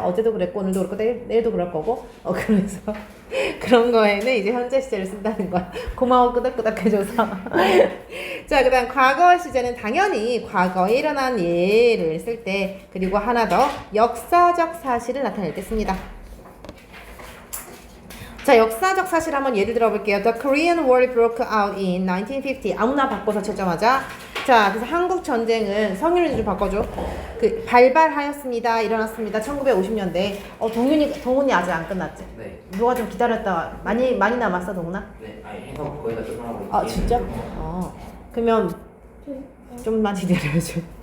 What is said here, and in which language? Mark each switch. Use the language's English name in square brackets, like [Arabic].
[Korean] 어제도 그랬고 오늘도 그렇고 내일도 그럴 거고. 그래서 그런 거에는 이제 현재 시제를 쓴다는 거야. 고마워 끄덕끄덕 해줘서. 자, 그 다음 과거 시제는 당연히 과거에 일어난 예를 쓸 때, 그리고 하나 더 역사적 사실을 나타낼 때 씁니다. 자, 역사적 사실 한번 예를 들어볼게요. [English] The Korean War broke out in 1950. [Korean] 아무나 바꿔서 채점하자. 자, 그래서 한국 전쟁은 성인을 좀 바꿔줘. 발발하였습니다. 일어났습니다. 1950년대. 동훈이 아직 안 끝났지? 네. 누가 좀 기다렸다. 많이 남았어, 동훈아? 네. 아니 해서 거의 다 끝나고. 아, 진짜? 그러면 좀만 기다려줘.